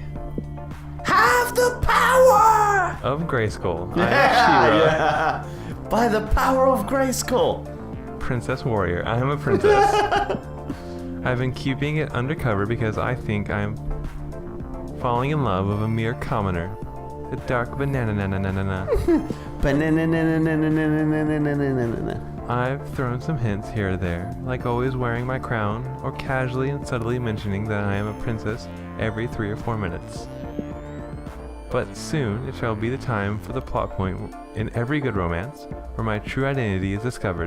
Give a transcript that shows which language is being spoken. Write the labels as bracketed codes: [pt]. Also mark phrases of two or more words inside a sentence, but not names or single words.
[en] Have the power! of Grayskull. I Yeah, am She-Ra, yeah. By the power of Grayskull. Princess Warrior. I am a princess. I've been keeping it undercover because I think I'm falling in love with a mere commoner. A dark banana na na na na na. Banana. I've thrown some hints here or there, like always wearing my crown, or casually and subtly mentioning that I am a princess every 3 or 4 minutes. But soon it shall be the time for the plot point in every good romance, where my true identity is discovered.